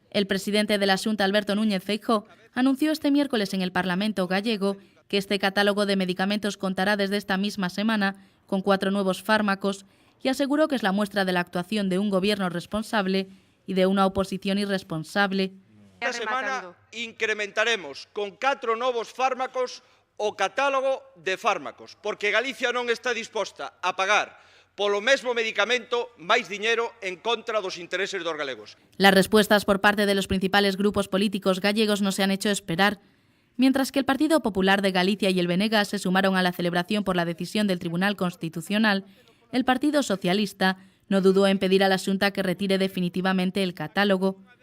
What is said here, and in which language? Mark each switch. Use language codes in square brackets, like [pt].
[es] El presidente de la Xunta, Alberto Núñez Feijóo, anunció este miércoles en el Parlamento gallego que este catálogo de medicamentos contará desde esta misma semana con 4 nuevos fármacos y aseguró que es la muestra de la actuación de un gobierno responsable y de una oposición irresponsable. [gl] Esta semana incrementaremos con 4 novos fármacos o catálogo de fármacos, porque Galicia non está disposta a pagar polo mesmo medicamento máis diñeiro en contra dos intereses dos galegos. [es] Las respuestas por parte de los principales grupos políticos gallegos no se han hecho esperar. Mientras que el Partido Popular de Galicia y el BNG se sumaron a la celebración por la decisión del Tribunal Constitucional, el Partido Socialista no dudó en pedir a la Xunta que retire definitivamente el catálogo.